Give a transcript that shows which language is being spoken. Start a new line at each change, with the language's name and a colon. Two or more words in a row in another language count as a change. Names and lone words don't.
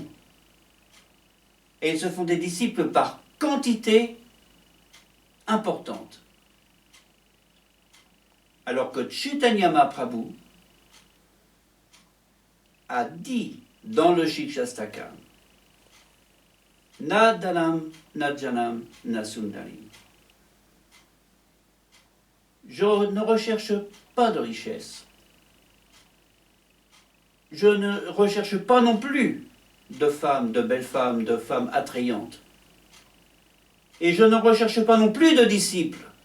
French: Et ils se font des disciples par quantité importante. Alors que Chaitanya Mahaprabhu a dit dans le Shikshastakam
Sanskrit: Na dhanam, na janam, na sundarim.
French: Je ne recherche pas de richesse. Je ne recherche pas non plus de femmes, de belles femmes, de femmes attrayantes. Et je ne recherche pas non plus de disciples.